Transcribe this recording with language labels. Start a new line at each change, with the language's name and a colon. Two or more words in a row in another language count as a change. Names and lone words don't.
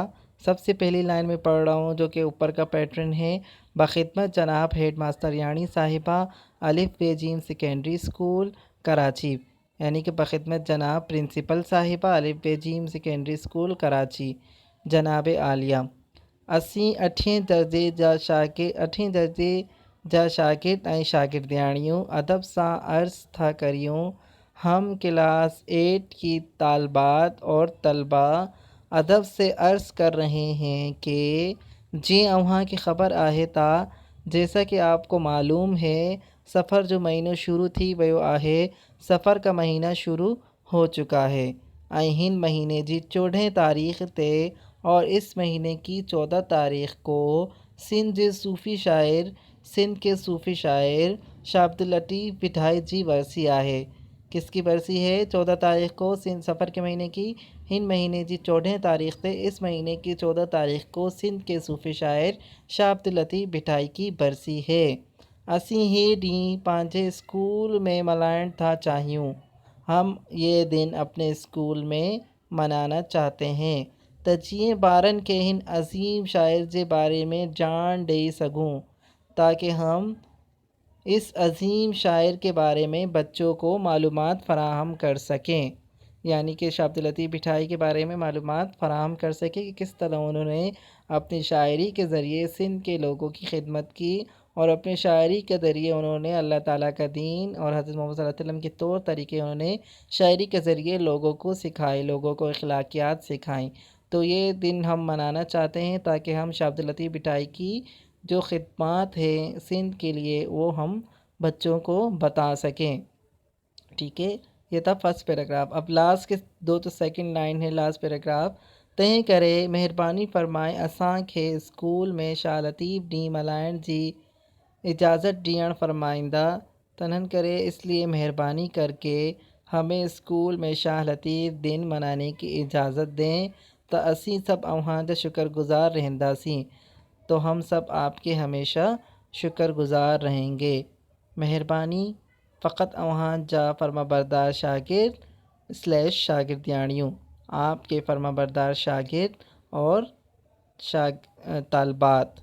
Urdu: سب سے پہلی لائن میں پڑھ رہا ہوں جو کہ اوپر کا پیٹرن ہے. بخدمت جناب
English: head master
Urdu: یعنی صاحبہ الف بے جیم سیکنڈری اسکول کراچی، یعنی کہ بخدمت جناب پرنسپل صاحبہ الف بے جیم سیکنڈری اسکول کراچی.
Sindhi: जनाब आलिया, असी 8वीं दर्जे जा शागिर्द ऐं शागिर्दियाणियूं अदब सां अर्ज़ था करियूं।
Urdu: ہم کلاس 8 کی طالبات اور طلبہ ادب سے عرض کر رہے ہیں کہ جی
Sindhi: अव्हां की ख़बर आहे ता,
Urdu: جیسا کہ آپ کو معلوم ہے
Sindhi: सफ़र जो महीनो शुरू थी वियो आहे।
Urdu: سفر کا مہینہ شروع ہو چکا ہے
Sindhi: ऐं हिन महीने जी 14 तारीख़ ते
Urdu: اور اس مہینے کی 14 تاریخ کو سندھ کے صوفی شاعر شاہ عبداللطیف بھٹائی
Sindhi: जी वरसी आहे।
Urdu: کس کی برسی ہے? 14 تاریخ کو سندھ سفر کے مہینے کی,
Sindhi: हिन महीने की 14 तारीख़ ते
Urdu: اس مہینے کی 14 تاریخ کو سندھ کے صوفی شاعر شاہ عبداللطیف بھٹائی کی برسی ہے.
Sindhi: असी ही ॾींहुं पंहिंजे स्कूल में मल्हाइण था चाहियूं।
Urdu: ہم یہ دن اپنے اسکول میں منانا چاہتے ہیں
Sindhi: त जीअं ॿारनि खे हिन अज़ीम शाइर जे बारे में ॼाण ॾेई सघूं,
Urdu: تاکہ ہم اس عظیم شاعر کے بارے میں بچوں کو معلومات فراہم کر سکیں. یعنی کہ شاہ عبداللطیف بھٹائی کے بارے میں معلومات فراہم کر سکیں کہ کس طرح انہوں نے اپنی شاعری کے ذریعے سندھ کے لوگوں کی خدمت کی اور اپنی شاعری کے ذریعے انہوں نے اللہ تعالیٰ کا دین اور حضرت محمد
Arabic: صلى الله عليه وسلم
Urdu: کے طور طریقے انہوں نے شاعری کے ذریعے لوگوں کو سکھائے، لوگوں کو اخلاقیات سکھائیں. تو یہ دن ہم منانا چاہتے ہیں تاکہ ہم شاہ عبداللطیف بھٹائی کی جو خدمت ہے سندھ کے لیے وہ ہم بچوں کو بتا سکیں. ٹھیک ہے، یہ تھا
English: first paragraph.
Urdu: اب لاسٹ کے دو تو
English: second line
Urdu: है
English: last paragraph.
Sindhi: तंहिं करे महिरबानी फ़रमाए असांखे स्कूल में शाह लतीफ़ ॾींहुं मल्हाइण जी इजाज़त ॾियण फ़रमाईंदा। तन्हनि करे
Urdu: اس لیے مہربانی کر کے ہمیں اسکول میں شاہ لطیف دن منانے کی اجازت دیں
Sindhi: तो असीं सब अव्हां जा शुक्रगुज़ार रहंदासीं।
Urdu: تو ہم سب آپ کے ہمیشہ شکرگزار رہیں گے.
Sindhi: मेहरबानी फ़कत अव्हां जा फर्माबरदार शागिर्द स्लैश शागिर्दियाणियूं,
Urdu: آپ کے فرمانبردار شاگرد اور طالبات.